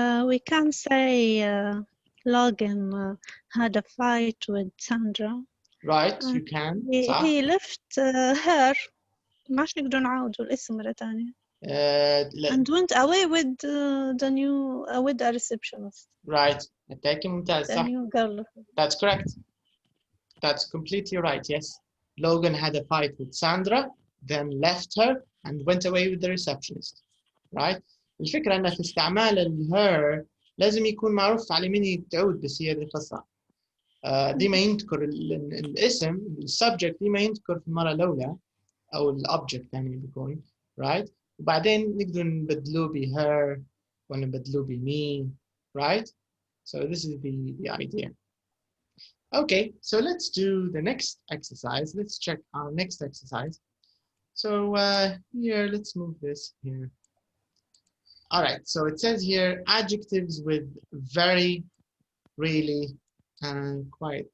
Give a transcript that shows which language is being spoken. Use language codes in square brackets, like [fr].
[en] We can say Logan had a fight with Sandra. Right, you can. He left her. [ar] ماش نقدر نعاودوا الاسم مرة ثانية. [en] And went away with with a receptionist. Right. The new girl. That's correct. That's completely right, yes. Logan had a fight with Sandra, then left her and went away with the receptionist. Right? [ar] الفكرة أن في استعمال her لازم يكون معروف على مين تعود بس هي القصة. ديما يذكر الاسم السبجكت ديما يذكر في المرة الأولى أو الأوبجكت يعني بيكون right. وبعدين نقدر نبدلوه ب [en] her [ar] ونبدلوه ب [en] me, right? So this is the idea. Okay, so let's do the next exercise. Let's check our next exercise. So here, let's move this here. All right, so it says here adjectives with very, really, and quite.